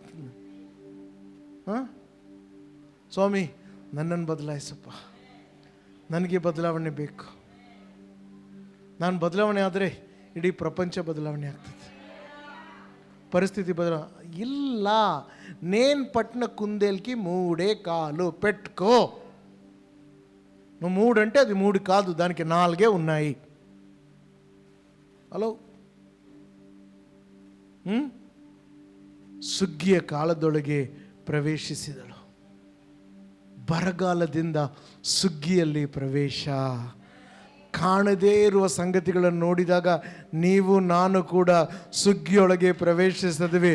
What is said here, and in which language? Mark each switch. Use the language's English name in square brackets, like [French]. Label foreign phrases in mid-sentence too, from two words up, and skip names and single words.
[Kannada] ಸ್ವಾಮಿ ನನ್ನನ್ನು ಬದಲಾಯಿಸಪ್ಪ, ನನಗೆ ಬದಲಾವಣೆ ಬೇಕು. ನಾನು ಬದಲಾವಣೆ ಆದರೆ ಇಡೀ ಪ್ರಪಂಚ ಬದಲಾವಣೆ ಆಗ್ತದೆ, ಪರಿಸ್ಥಿತಿ ಇಲ್ಲ. [Telugu] నేన్ పట్న కుందేల్కి 3 కాళ్ళు పెట్టుకో. నువ్వు 3 అంటే అది 3 కాదు, దానికి 4 ఉన్నాయి. [Kannada] ಹಲೋ. ಸುಗ್ಗಿಯ ಕಾಲದೊಳಗೆ ಪ್ರವೇಶಿಸಿದಳು. ಬರಗಾಲದಿಂದ ಸುಗ್ಗಿಯಲ್ಲಿ ಪ್ರವೇಶ. ಕಾಣದೇ ಇರುವ ಸಂಗತಿಗಳನ್ನು ನೋಡಿದಾಗ ನೀವು ನಾನು ಕೂಡ ಸುಗ್ಗಿಯೊಳಗೆ ಪ್ರವೇಶಿಸಿದ್ವಿ.